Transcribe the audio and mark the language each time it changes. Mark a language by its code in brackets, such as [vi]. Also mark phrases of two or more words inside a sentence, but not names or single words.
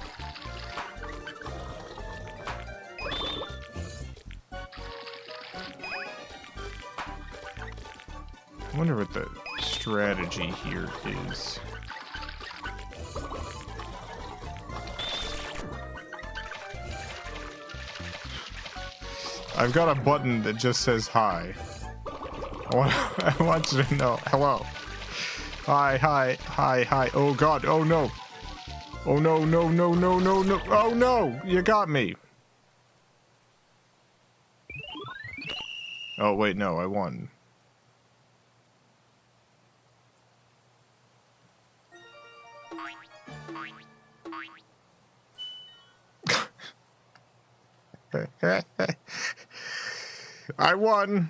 [en] I wonder what the strategy here is. I've got a button that just says hi. I want you to know. Hello. Hi, hi, hi, hi. Oh, God. Oh, no. Oh, no, no, no, no, no, no. Oh, no. You got me. Oh, wait, no. I won. I won.